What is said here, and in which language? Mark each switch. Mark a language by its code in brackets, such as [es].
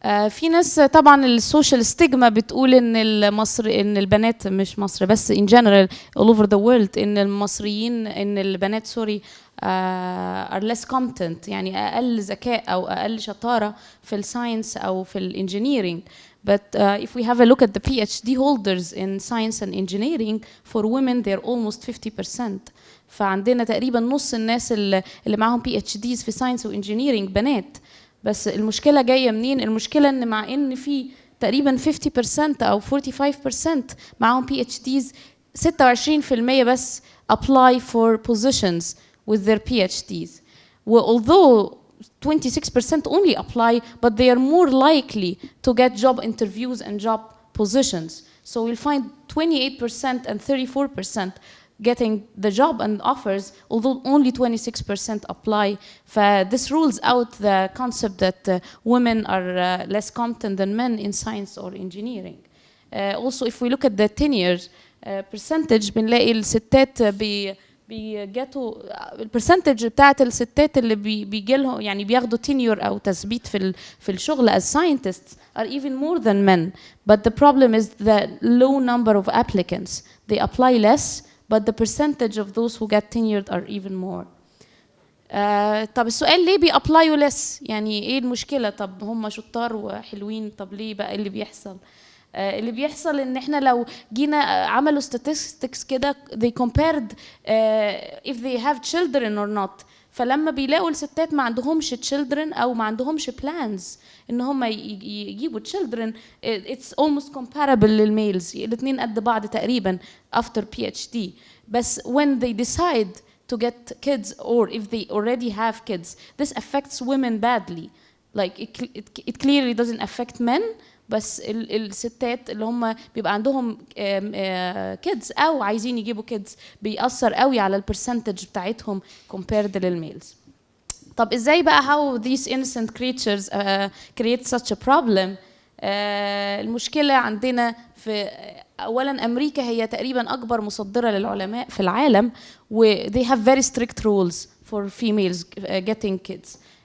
[ar] في ناس طبعا السوشيال ستيغما بتقول ان ان البنات، مش مصر بس [en] in general all over the world، [ar] ان المصريين ان البنات سوري [en] are less competent، [ar] يعني اقل ذكاء او اقل شطاره في الساينس او في الانجينيرينج. [en] But if we have a look at the PhD holders in science and engineering, for women they're almost 50%. [ar] فعندنا تقريبا نص الناس اللي معاهم PhDs في science و engineering بنات. بس المشكلة جاية منين؟ المشكلة إن مع إن في تقريبا 50% أو 45% معاهم PhDs، 26% بس [en] apply for positions with their PhDs. Although 26% only apply, but they are more likely to get job interviews and job positions. So we'll find 28% and 34% getting the job and offers, although only 26% apply. This rules out the concept that women are less competent than men in science or engineering. Also, if we look at the tenure percentage, [ar] بنلاقي الستات بيجاتوا البرسنتج بتاعت الستات اللي بيجي لهم يعني بياخدوا tenure او تثبيت في الشغل [en] as scientists are even more than men. But the problem is the low number of applicants. They apply less, but the percentage of those who get tenured are even more. [ar] طب السؤال ليه بيابلايوا لس؟ يعني ايه المشكله؟ طب هم شطار وحلوين، طب ليه بقى اللي بيحصل؟ اللي بيحصل ان احنا لو جينا عملوا statistics كده [en] they compared if they have children or not. [ar] فلما بيلاقوا الستات ما عندهمش children او ما عندهمش plans ان هم يجيبوا children, [en] it's almost comparable [ar] للميلز. الاثنين قد بعض تقريبا [en] after PhD. بس when they decide to get kids or if they already have kids, this affects women badly. Like it clearly doesn't affect men, [ar] بس الستات اللي هم بيبقى عندهم kids او عايزين يجيبوا kids بيأثر قوي على البرسنتج بتاعتهم compared للميلز. طب ازاي بقى [en] how these innocent creatures create such a problem؟ [ar] المشكلة عندنا في اولا امريكا هي تقريبا اكبر مصدرة للعلماء في العالم و [en] they have very strict rules for females getting kids.